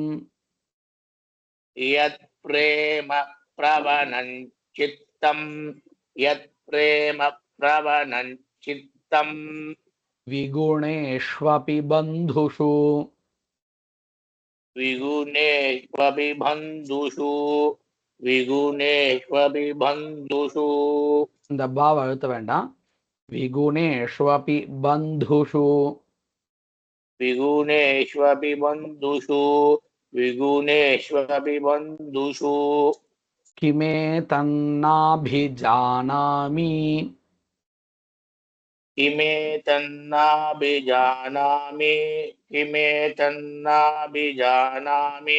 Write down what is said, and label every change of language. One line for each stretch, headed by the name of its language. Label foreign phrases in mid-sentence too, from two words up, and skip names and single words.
Sanskrit: यत्प्रेम प्रवणं चित्तं यत्प्रेम प्रवणं चित्तं विगुणेष्वपि बन्धुषु विगुणेष्वपि बन्धुषु विगुणेष्वपि बन्धुषु
Tamil: இந்த பாவ அழுத்த வேண்டாம்
Sanskrit: विगुणेष्वपि बन्धुषु विगुणेष्वपि बन्धुषु विगुणेष्वपि बन्धुषु किमेतन्नाभिजानामि किमेतन्नाभिजानामि किमेतन्नाभिजानामि